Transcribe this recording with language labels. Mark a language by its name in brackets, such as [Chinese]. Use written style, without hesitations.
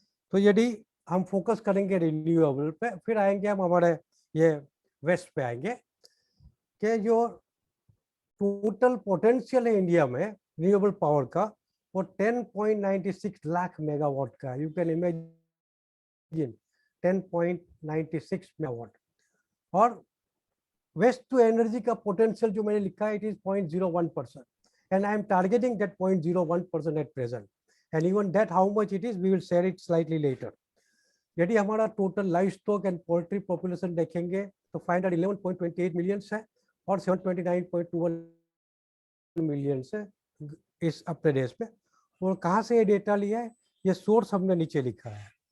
[Hindi] तो यदि हम फोकस करेंगे रिन्यूएबल पे, फिर आएंगे हम हमारे ये वेस्ट पे आएंगे कि जो टोटल पोटेंशियल है इंडिया में रिन्यूएबल पावर का, वो 10.96 लाख मेगावाट का। [English] You can imagine 10.96 megawatt. [Hindi] और वेस्ट टू एनर्जी का पोटेंशियल जो मैंने लिखा है, [English] It is 0.01%, and I am targeting that 0.01% at present. and even that how much it is we will share it slightly later. [Hindi] यदि हमारा total live stock and poultry population देखेंगे तो 511.28 million है और 729.21 मिलियन है इस अपने देश में। और कहाँ से ये डेटा लिया है, ये सोर्स हमने नीचे लिखा है।